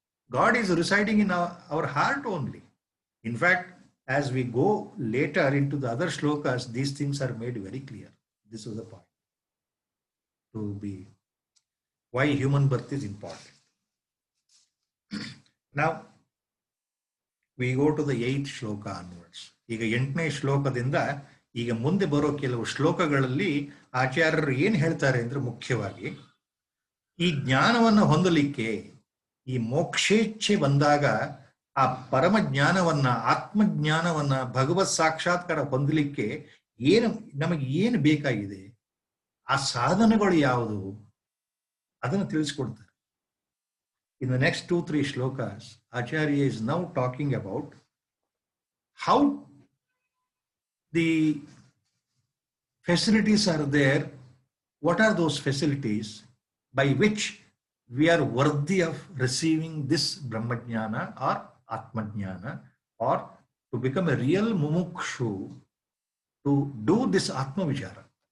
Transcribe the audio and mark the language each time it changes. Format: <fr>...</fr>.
<en>God is residing in our heart only. In fact, as we go later into the other shlokas, these things are made very clear. This is the point to be why human birth is important. Now, we go to the 8th shloka onwards.</en> <kn>ಈಗ 8ನೇ ಶ್ಲೋಕದಿಂದ ಈಗ ಮುಂದೆ ಬರೋ ಕೆಲವು ಶ್ಲೋಕಗಳಲ್ಲಿ ಆಚಾರ್ಯರು ಏನು ಹೇಳ್ತಾರೆ ಅಂದ್ರೆ ಮುಖ್ಯವಾಗಿ ಈ ಜ್ಞಾನವನ್ನು ಹೊಂದಲಿಕ್ಕೆ ಈ ಮೋಕ್ಷೇಚ್ಛೆ ಬಂದಾಗ ಆ ಪರಮ ಜ್ಞಾನವನ್ನ ಆತ್ಮಜ್ಞಾನವನ್ನ ಭಗವತ್ ಸಾಕ್ಷಾತ್ಕಾರ ಹೊಂದಲಿಕ್ಕೆ ನಮಗೆ ಏನು ಬೇಕಾಗಿದೆ, ಆ ಸಾಧನಗಳು ಯಾವುದು ಅದನ್ನು ತಿಳಿಸ್ಕೊಡ್ತಾರೆ.</kn> <en>In the next 2-3 shlokas, Acharya is now talking about how the facilities are there. What are those facilities by which we are worthy of receiving this Brahmajnana or Atmajnana, or to become a real mumukshu, to do this Atma Vichara.</en>